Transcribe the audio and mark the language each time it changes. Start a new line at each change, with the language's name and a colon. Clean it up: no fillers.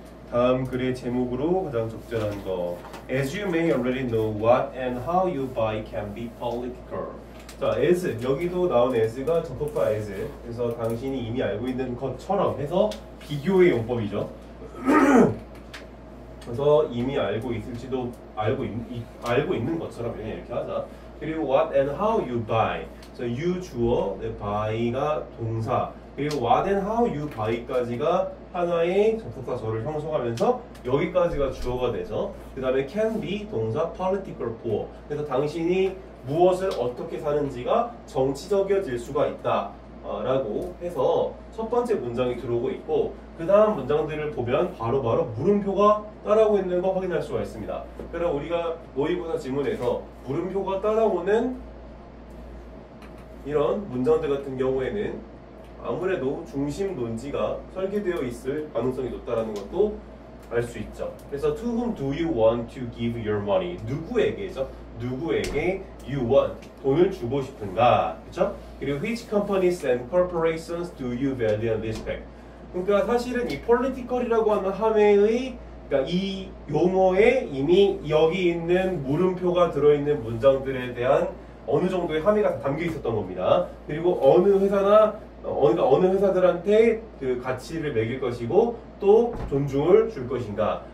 Korean: 다음 글의 제목으로 가장 적절한 거.
English: As you may already know, what and how you buy can be political.
Korean: 자, as 여기도 나온 as가 접속사 as. 그래서 당신이 이미 알고 있는 것처럼 해서 비교의 용법이죠. 그래서 이미 알고 있을지도 알고 있는 것처럼 이렇게 하자. 그리고
English: what and how you buy.
Korean: 그래서 you 주어, buy가 동사. 그리고
English: what and how you buy
Korean: 까지가 하나의 접속사절을 형성하면서 여기까지가 주어가 되죠. 그 다음에
English: can be
Korean: 동사
English: political for.
Korean: 그래서 당신이 무엇을 어떻게 사는지가 정치적이어질 수가 있다 라고 해서 첫 번째 문장이 들어오고 있고, 그 다음 문장들을 보면 바로바로 물음표가 따라오고 있는 거 확인할 수가 있습니다. 그럼 우리가 모의고사 지문에서 물음표가 따라오는 이런 문장들 같은 경우에는 아무래도 중심 논지가 설계되어 있을 가능성이 높다는 것도 알 수 있죠. 그래서
English: to whom do you want to give your money?
Korean: 누구에게죠? 누구에게
English: you want?
Korean: 돈을 주고 싶은가? 그렇죠? 그리고
English: which companies and corporations do you value and respect?
Korean: 그러니까 사실은 이 political이라고 하는 함의의, 그러니까 이 용어에 이미 여기 있는 물음표가 들어있는 문장들에 대한 어느 정도의 함의가 담겨 있었던 겁니다. 그리고 어느 회사나 어느 회사들한테 그 가치를 매길 것이고 또 존중을 줄 것인가.